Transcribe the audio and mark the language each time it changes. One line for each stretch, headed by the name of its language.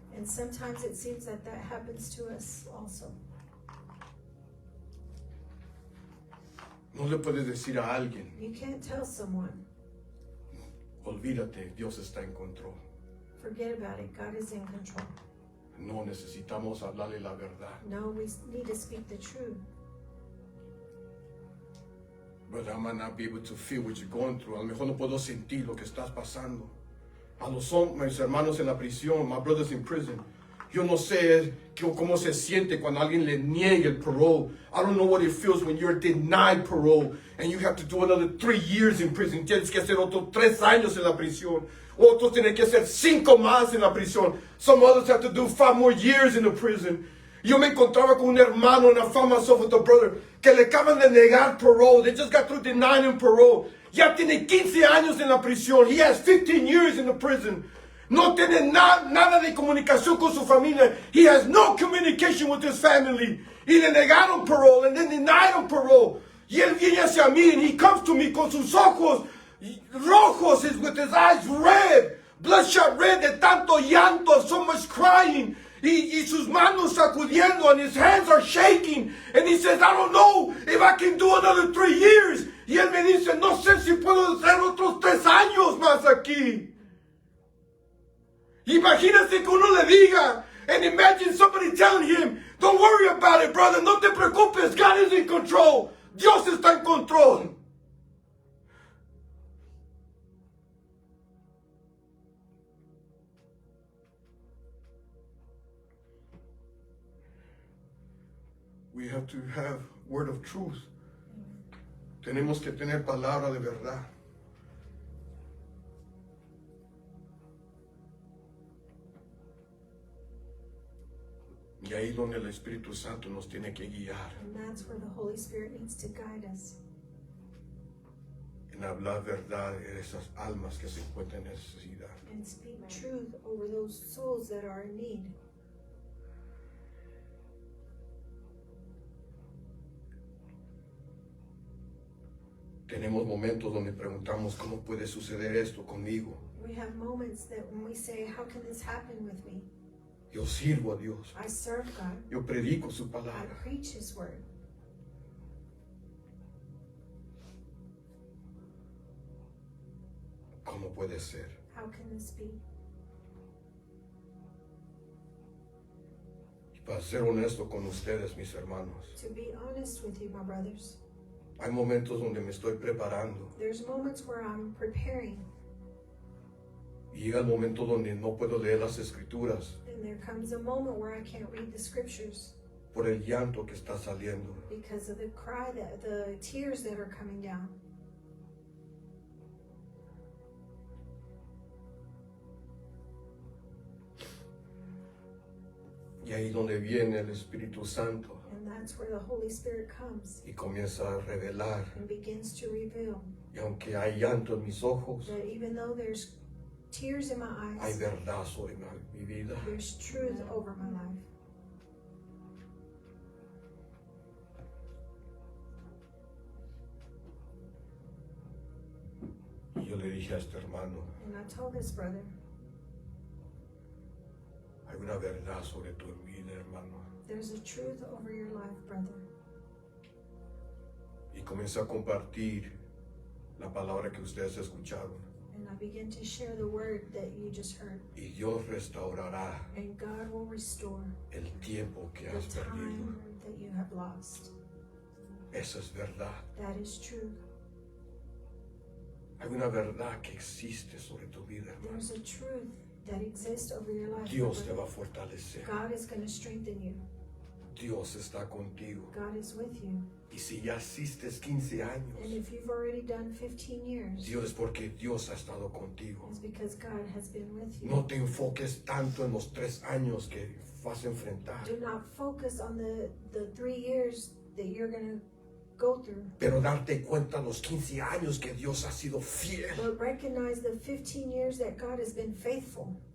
English: And sometimes it seems that that happens to us also.
Spanish: No le puedes decir a alguien,
English: You can't tell someone,
Spanish: olvídate, Dios está en control.
English: forget about it, God is in control.
Spanish: No, necesitamos hablarle la verdad.
English: No, we need to speak the truth. Brother, I might not be able to feel what you're going through.
Spanish: A lo mejor no puedo sentir lo que estás pasando. A los mis hermanos en la prisión,
English: my brothers in prison.
Spanish: Yo no sé cómo se siente cuando alguien le niegue el parole.
English: I don't know what it feels when you're denied parole and you have to do another 3 years in prison.
Spanish: Tienes que hacer otros 3 años en la prisión. Otros tienen que hacer 5 más en la prisión.
English: Some others have to do 5 more years in the prison.
Spanish: Yo me encontraba con un hermano
English: and I found myself with a brother
Spanish: que le acaban de negar parole.
English: They just got through denying him parole.
Spanish: Ya tiene 15 años en la prisión.
English: He has 15 years in the prison.
Spanish: No tiene nada de comunicación con su familia.
English: He has no communication with his family.
Spanish: Y le negaron parole
English: and then denied him parole.
Spanish: Y él viene hacia mí
English: and he comes to me
Spanish: con sus ojos rojos,
English: with his eyes red, bloodshot red
Spanish: de tanto llanto,
English: so much crying.
Spanish: Y sus manos sacudiendo and his hands are shaking.
English: And he says, I don't know if I can do another 3 years.
Spanish: Y él me dice, no sé si puedo hacer otros 3 años más aquí. Imagínate que uno le diga,
English: and imagine somebody telling him, don't worry about it, brother,
Spanish: no te preocupes,
English: God is in control.
Spanish: Dios está en control.
English: We have to have word of truth.
Spanish: Tenemos que tener palabra de verdad. Y ahí donde el Espíritu Santo nos tiene que guiar
English: And that's where the Holy Spirit needs to guide us.
Spanish: en hablar verdad de esas almas que se encuentran en necesidad.
English: And speak truth over those souls that are in need.
Spanish: Tenemos momentos donde preguntamos cómo puede suceder esto conmigo.
English: We have moments that when we say, how can this happen with me?
Spanish: Yo sirvo a Dios.
English: I serve God.
Spanish: Yo predico su
English: I
Spanish: palabra.
English: preach His word.
Spanish: ¿Cómo puede ser?
English: How can this be?
Spanish: Y para ser honesto con ustedes, mis hermanos,
English: To be honest with you, my brothers,
Spanish: hay momentos donde me estoy preparando
English: there's moments where I'm preparing,
Spanish: y llega el momento donde no puedo leer las escrituras
English: and there comes a moment where I can't read the scriptures
Spanish: por el llanto que está saliendo.
English: because of the cry, the tears that are coming down.
Spanish: Y ahí donde viene el Espíritu Santo
English: And that's where the Holy Spirit comes
Spanish: y comienza a revelar.
English: and begins to reveal
Spanish: Y aunque hay llanto en mis ojos,
English: that even though there's tears in my
Spanish: hay
English: eyes,
Spanish: verdad sobre mi vida.
English: there's truth over my life.
Spanish: Y yo le dije a este hermano,
English: And I told this brother,
Spanish: hay una verdad sobre tu vida, hermano.
English: there's a truth over your life, brother.
Spanish: Y comencé a compartir la palabra que ustedes escucharon.
English: And I began to share the word that you just heard.
Spanish: Y Dios restaurará
English: And God will restore
Spanish: el tiempo que
English: the
Spanish: has perdido.
English: time that you have lost.
Spanish: Esa es verdad.
English: That is true.
Spanish: Hay una verdad que existe sobre tu vida, hermano.
English: There's a truth that exists over your life.
Spanish: Dios te
English: brother.
Spanish: va a fortalecer.
English: God is going to strengthen you.
Spanish: Dios está contigo.
English: God is with you.
Spanish: Y si ya asistes 15
English: And
Spanish: años,
English: if you've already done 15 years,
Spanish: Dios es porque Dios ha estado contigo.
English: it's because God has been with you.
Spanish: No te enfoques tanto en los 3 años que vas a enfrentar,
English: Do not focus on the 3 years that you're going to go through,
Spanish: pero darte cuenta los 15 años que Dios ha sido fiel
English: but recognize the 15 years that God has been faithful,